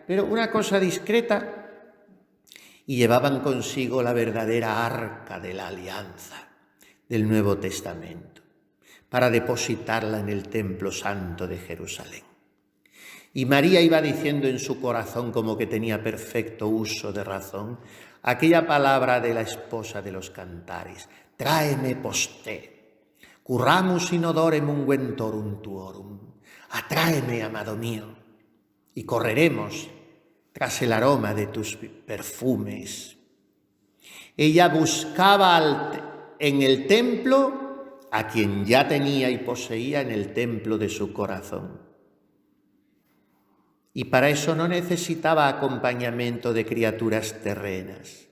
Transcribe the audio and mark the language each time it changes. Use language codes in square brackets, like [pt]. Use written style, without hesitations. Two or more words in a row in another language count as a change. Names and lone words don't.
[es] Pero una cosa discreta, y llevaban consigo la verdadera arca de la alianza del Nuevo Testamento, para depositarla en el templo santo de Jerusalén. Y María iba diciendo en su corazón, como que tenía perfecto uso de razón, aquella palabra de la esposa de los cantares: [la] tráeme posté, curramus in odorem unguentorum tuorum. [es] Atráeme, amado mío, y correremos tras el aroma de tus perfumes. Ella buscaba en el templo a quien ya tenía y poseía en el templo de su corazón. Y para eso no necesitaba acompañamiento de criaturas terrenas.